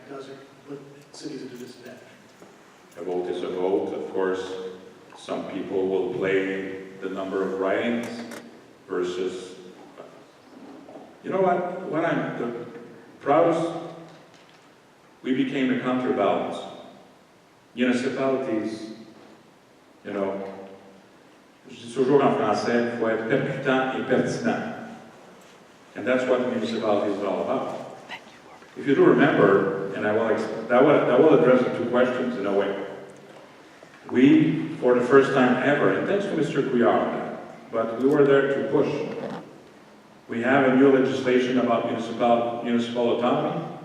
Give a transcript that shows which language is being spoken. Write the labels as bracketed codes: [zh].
[en] Does it put cities at a disadvantage? A vote is a vote. Of course, some people will play the number of ridings versus... You know what I'm the proudest? We became a counterbalance. Municipalities, you know, [fr] je dis toujours en français, il faut être percutant et pertinent. [en] And that's what municipality is all about. If you do remember, and that will address the two questions in a way. We, for the first time ever, and thanks to Mr. Couillard, but we were there to push. We have a new legislation about municipal autonomy.